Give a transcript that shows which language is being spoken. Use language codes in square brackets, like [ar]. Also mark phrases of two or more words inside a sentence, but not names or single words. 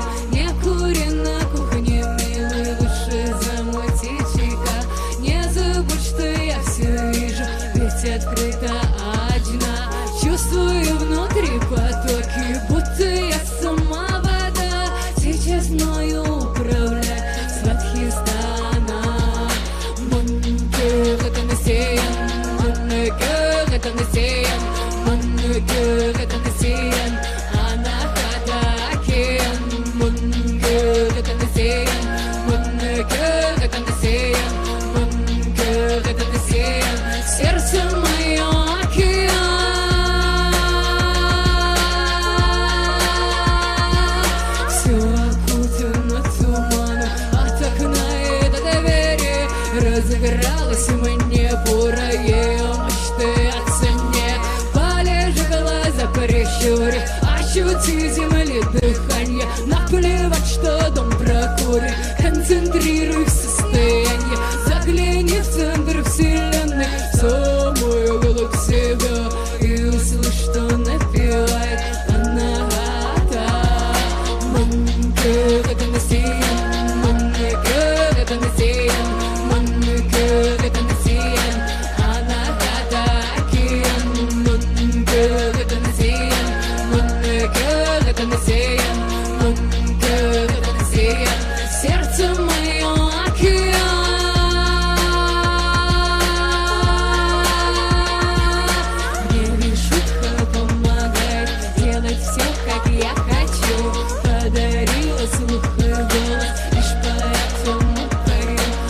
[ru] Не кури на кухне, милый, лучше замути чайка. Не забудь, что я все вижу, ведь открыта одна. Чувствую внутри потоки, будто я сама вода. Сейчас мною управляет Сватхистана. [fr] Mon cœur est un océan, mon cœur est un océan, Anahata океан. Mon cœur est un océan, mon cœur est un océan, mon cœur est un océan, [ru] сердце мое океан. Все окутано туманом, от окна и до двери разыгралась мне бураем мечты о цене. Полежи глаза прищури, ощути земли дыхание. Наплевать, что дом прокурит, концентрируй в состоянии. Загляни в центр вселенной, в самую глубь себя, и услышь, что напевает Анахата. [fr] Mon cœur est un océan, mon cœur est un océan, mon cœur est un océan, Anahata океан. Mon cœur est un océan, mon cœur est un océan, mon cœur est un océan, [ru] сердце мое океан. Мне вишутка помогает делать все, как я хочу. Подарила слух и голос, лишь поэтому пою.